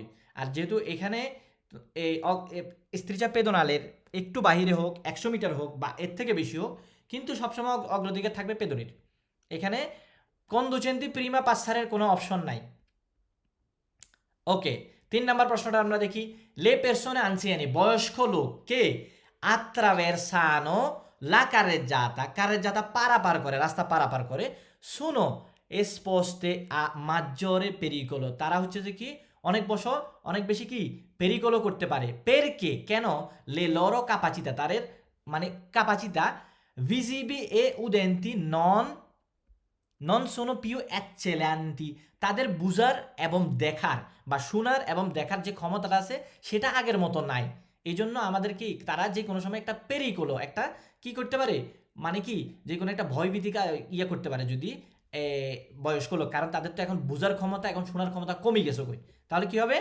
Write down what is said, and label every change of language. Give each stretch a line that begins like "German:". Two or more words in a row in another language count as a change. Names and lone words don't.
Bangla: আর যেহেতু এখানে এই
Italian: strisce pedonali
Bangla: একটু বাহিরে হোক, 100 মিটার হোক বা এর থেকে বেশি হোক, কিন্তু সবসময় অগ্রাধিকার থাকবে পেদনির। এখানে
Italian: conducenti prima passare
Bangla: কোনো অপশন নাই। ওকে, 3 নাম্বার প্রশ্নটা আমরা দেখি।
Italian: le persone anziane
Bangla: বয়স্ক লোক কে
Italian: attraversano la carreggiata
Bangla: পারাপার করে, রাস্তা পারাপার করে,
Italian: sono esposte a maggiore pericolo,
Bangla: তারা হচ্ছে যে কি অনেক বেশি কি পেরিকোলো করতে পারে। পেরকে কেন?
Italian: le loro capacità,
Bangla: তাদের মানে
Italian: capacità visivi e udenti non sono più eccellenti,
Bangla: তাদের বুঝার এবং দেখার বা শোনার এবং দেখার যে ক্ষমতাটা আছে সেটা আগের মতো নাই। এই জন্য আমাদের কি তারা যে কোনো সময় একটা পেরিকোলো, একটা কি করতে পারে, মানে কি যে কোনো একটা ভয়ভীতিকা ইয়ে করতে পারে যদি বয়স্ক লোক, কারণ তাদের তো এখন বুঝার ক্ষমতা, এখন শোনার ক্ষমতা কমে গেছে কই, তাহলে কি হবে?